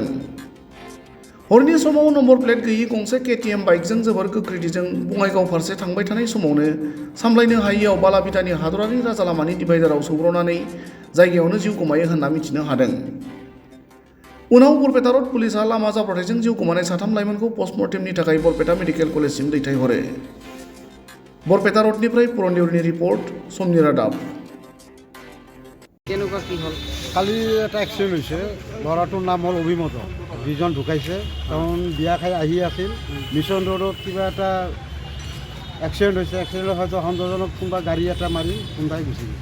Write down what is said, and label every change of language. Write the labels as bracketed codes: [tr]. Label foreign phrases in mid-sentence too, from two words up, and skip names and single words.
[brx] हरनि समाव नम्बर प्लेट गैयि गंसे KTM बाइकजों जोबोर गोख्रैथिजों बङाइगाव फारसे थांबाय थानाय समावनो सामलायनो हायैयाव बालाभिटानि हादरारि राजालामानि डिभाइडाराव सौग्रावनानै जायगायावनो जिउ गोमायो होनना मिथिनो हादों। उनाव बरपेटा रोड पुलिसआ लामा जाब्रबथायजों जिउ गोमानाय साथाम लाइमोनखौ पस्टमर्टेमनि थाखाय बरपेटा मेडिकेल कलेजसिम दैथायहरो। बरपेटा रोडनिफ्राय पुरनदेउरिनि रिपर्ट, समनि रादाब। [as] কেনেকুৱা কি হ'ল? কালি এটা এক্সিডেণ্ট হৈছে। ল'ৰাটোৰ নাম হ'ল অভিমদক। দুজন ঢুকাইছে। কাৰণ বিয়া খাই আহি আছিল, মিছন ৰোডত কিবা এটা এক্সিডেণ্ট হৈছে। এক্সিডেণ্টত হয়তো সন্দেহজনক কোনোবা গাড়ী এটা মাৰি কোনোবাই গুচি গ'ল।